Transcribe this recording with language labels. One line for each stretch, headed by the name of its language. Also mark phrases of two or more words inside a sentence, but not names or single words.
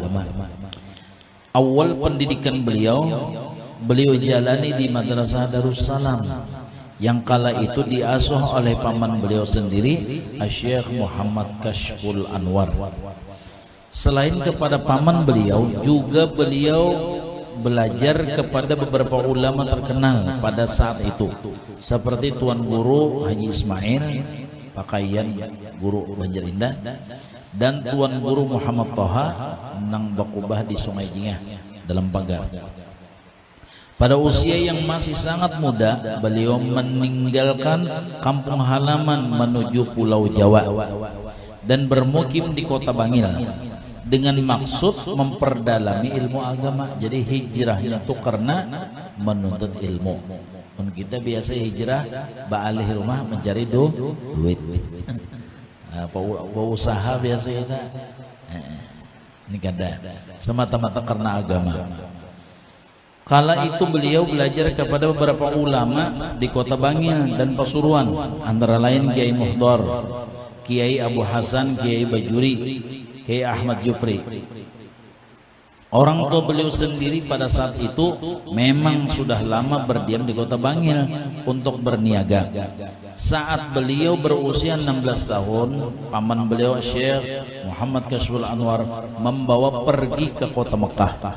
Indonesian: Awal pendidikan beliau jalani di Madrasah Darussalam yang kala itu diasuh oleh paman beliau sendiri, Syekh Muhammad Kashful Anwar. Selain kepada paman beliau, juga beliau belajar kepada beberapa ulama terkenal pada saat itu, seperti Tuan Guru Haji Ismail Pakaian Guru Banjarindah dan Tuan Guru Muhammad Toha Nang Bakubah di Sungai Jingah dalam Pagar. Pada usia yang masih sangat muda, beliau meninggalkan kampung halaman menuju Pulau Jawa dan bermukim di Kota Bangil dengan maksud memperdalami ilmu agama. Jadi hijrahnya itu karena menuntut ilmu.
Banjar: Dan kita biasa hijrah baalih rumah mencari duit.
Indonesian: Usaha biasa ya.
Banjar: Ini kada semata-mata karena agama.
Indonesian: Kala itu beliau belajar kepada beberapa ulama di Kota Bangil dan Pasuruan, antara lain Kiai Muhdar, Kiai Abu Hasan, Kiai Bajuri, Kiai Ahmad Jufri. Orang tua beliau sendiri pada saat itu memang sudah lama berdiam di Kota Bangil untuk berniaga. Saat beliau berusia 16 tahun, paman beliau Syekh Muhammad Kashful Anwar membawa pergi ke kota Mekah.